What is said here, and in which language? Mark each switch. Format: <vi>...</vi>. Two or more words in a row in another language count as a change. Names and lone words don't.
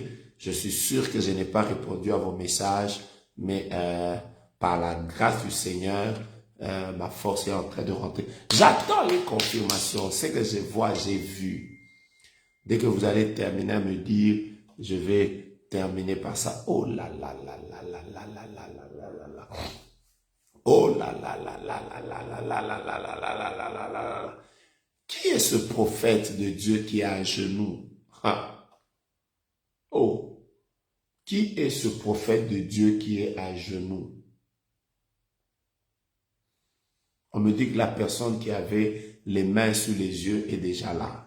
<fr>Je suis sûr que je n'ai pas répondu à vos messages, mais par la grâce du Seigneur, ma force est en train de rentrer. J'attends les confirmations. Ce que je vois, j'ai vu. Dès que vous allez terminer à me dire, je vais terminer par ça. Oh là là là là là là là là là là là. Oh là là là là là là là là là là là là là là là. Qui est ce prophète de Dieu qui est à genoux? Oh, qui est ce prophète de Dieu qui est à genoux? On me dit que la personne qui avait les mains sur les yeux est déjà là.</fr>